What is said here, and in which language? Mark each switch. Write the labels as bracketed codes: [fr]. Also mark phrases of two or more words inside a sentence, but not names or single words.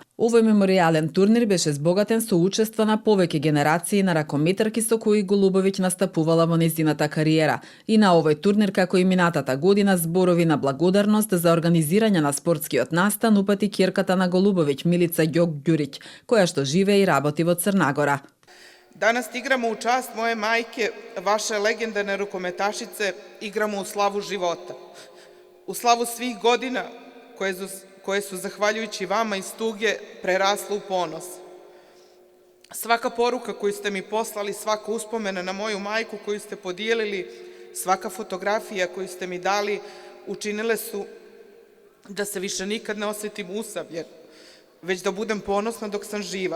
[mk] Овој меморијален турнир беше збогатен со учество на повеќе генерации на ракометарки со кои Голубовиќ настапувала во нејзината кариера. И на овој турнир, како и минатата година, зборови на благодарност за организирање на спортскиот настан упати ќерката на Голубовиќ, Милица Ѓоќ-Ѓуриќ, која што живее и работи во Црнагора. [sr] Danas igramo u čast moje majke, vaše legendarne rukometašice, igramo u slavu života. U slavu svih godina koje su zahvaljujući vama iz tuge prerasle u ponos. Svaka poruka koju ste mi poslali, svaka uspomena na moju majku koju ste podijelili, svaka fotografija koju ste mi dali, učinile su da se više nikad ne osjetim usamljen, već da budem ponosna dok sam živa.